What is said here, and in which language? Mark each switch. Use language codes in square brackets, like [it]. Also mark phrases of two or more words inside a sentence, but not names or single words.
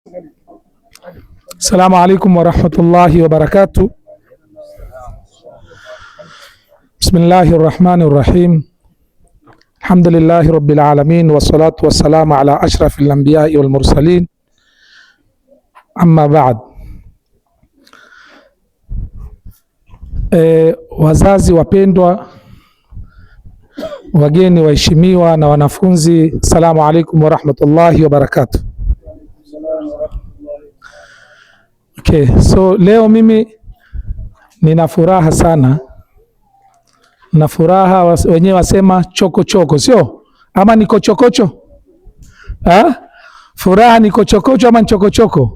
[ar] السلام عليكم ورحمة الله وبركاته. بسم الله الرحمن الرحيم. الحمد لله رب العالمين والصلاة والسلام على أشرف الأنبياء والمرسلين. أما بعد. [sw] Wazazi wapendwa, wageni waheshimiwa na wanafunzi, [ar] السلام عليكم ورحمة الله وبركاته. [en] Okay, so [sw] leo mimi nina furaha sana. Na furaha wenyewe wasema choko choko, sio? Ama niko chokocho? Furaha niko chokocho ama nchoko choko?